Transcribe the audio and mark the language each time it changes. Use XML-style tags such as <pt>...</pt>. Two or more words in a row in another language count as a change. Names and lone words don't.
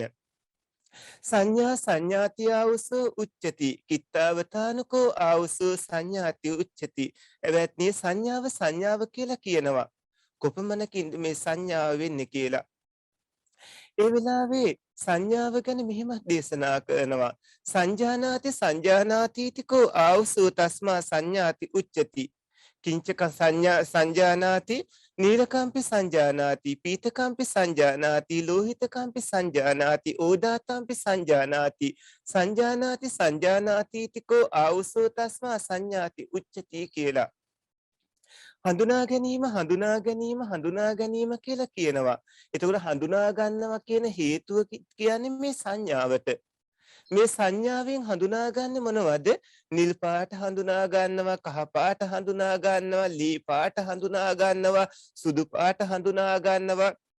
<pi>සංඥා සංඥාති ආවුසෝ උච්චති කිත්තාවතානකෝ ආවුසෝ සංඥාති උච්චති.</pi> <si>එවත්නි සංඥාව සංඥාව කියලා කියනවා. කොපමණකින්ද මේ සංඥාව වෙන්නේ කියලා. ඒ වෙලාවේ සංඥාව ගැන මෙහෙම දේශනා කරනවා.</si> <pi>සංජානාති සංජානාතිතිකෝ ආවුසෝ තස්මා සංඥාති උච්චති. කිංචක සංඥා සංජානාති නීලකම්පි සංජානාති පීතකම්පි සංජානාති ලෝහිතකම්පි සංජානාති ඕදාතම්පි සංජානාති සංජානාති සංජානාතිතිකෝ ආවුසෝ තස්මා සංඥාති උච්චති කියලා.</pi> <si>හඳුනා ගැනීම හඳුනා ගැනීම හඳුනා ගැනීම කියලා කියනවා. එතකොට හඳුනා ගන්නවා කියන හේතුව කියන්නේ මේ සංඥාවට. මේ සංඥාවෙන් හඳුනාගන්නේ මොනවද? නිල් පාට හඳුනා ගන්නවා, කහ පාට හඳුනා ගන්නවා, ලී පාට හඳුනා ගන්නවා, සුදු පාට හඳුනා ගන්නවා.</si>